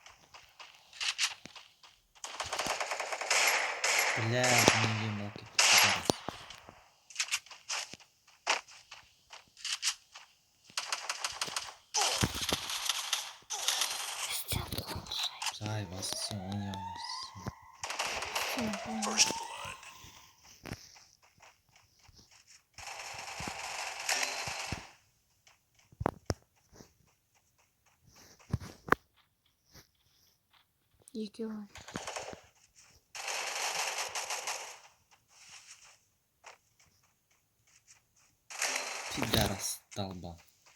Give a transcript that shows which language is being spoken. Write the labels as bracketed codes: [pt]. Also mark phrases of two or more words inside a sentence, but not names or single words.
[ru] Бля, не мелкий. [kk] Сай, бассын, ойнамасын. [en] First blood. [tr] İki var. [ru] Пидорас, долба.